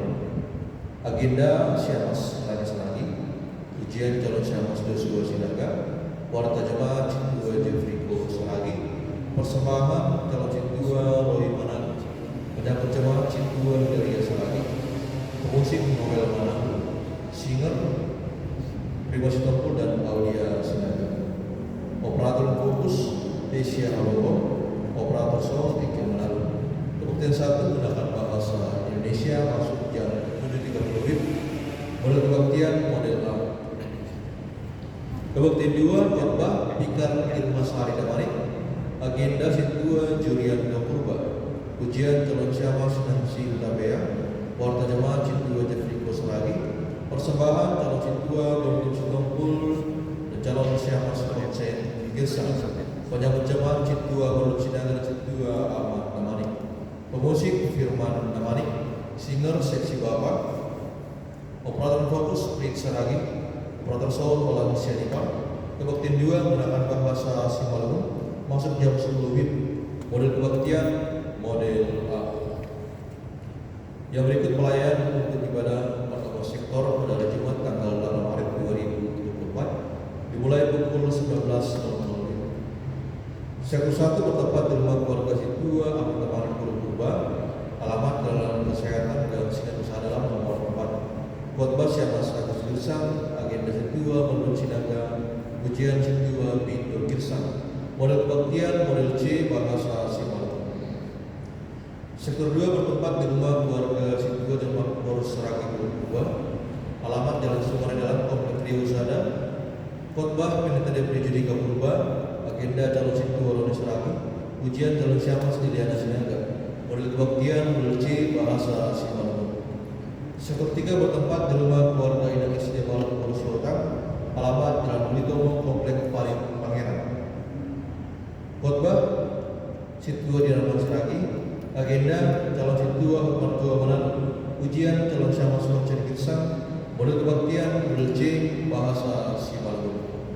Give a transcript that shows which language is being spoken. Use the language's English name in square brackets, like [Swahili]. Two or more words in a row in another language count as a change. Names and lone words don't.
[Indonesian] Agenda Syamas Rani Senagi, ujian calon Syamas Joshua Sinaga, warta jemaat Cindua Jeffriko Seragi, persembahan calon Cindua Roy Manan, pejabat jemaat Cindua Delia Seragi, pemusik Noel Manan, singer Prima Sitompul dan Aulia Sinaga, operator fokus Desia Halopo, operator sound Ike Menalu. Kebaktian 1 menggunakan bahasa Indonesia masuk jam 7.30 WIB, model kebaktian model A. Kebaktian 2 khotbah Bikar Irma Sari Damanik, agenda Sidua Jurian Purba, ujian calon Syamas Nancy Labea, warta jemaat Sidua Jeffriko Seragi, persembahan calon Sidua Gontum Sitompul dan calon Syamas Konsen Girsang, pejabat jemaat Sidua Baru Sinaga dan Sidua Ahmad Damanik, pemusik Firman Damanik, singer seksi Bapak, operator fokus Prince Seragi, operator sound Olah Sianipar. Kebaktian 2 menggunakan bahasa Simalungun, masuk jam 10 WIB, model kebaktian model A. Yang berikut pelayanan untuk ibadah protokol sektor pada hari Jumat tanggal 8 Maret 2024 dimulai pukul 19.00. Sektor 1 bertempat di rumah keluarga Sidua Ahmad Damanik Purba, alamat Jalan Kesehatan dan Sinar Usaha Dalam nomor 4. Khotbah Syamas Agus Girsang, agenda Sidua menurut Sinaga, ujian Sidua Bindur Girsang, model kebaktian model C bahasa Simalungun. Sektor 2 bertempat di rumah keluarga Sidua Jemaat Poros Seragi Purba, alamat Jalan Sumber Dalam Komplek Rio Usada. Khotbah Peneta Depri Judika Purba, agenda calon Sidua Roni Seragi, ujian calon Syamas Liliana Sinaga, model kebaktian model C bahasa Simalungun. Sektor 3 bertempat di rumah keluarga Inang SD Malang Poros Sultan, alamat Jalan Bulitomo Komplek Paling Pangeran. Khotbah Sidua Dinaman Seragi, agenda calon Sidua Hukman Tua Manado, ujian calon Syamas Konsen Girsang, model kebaktian model C bahasa Simalungun.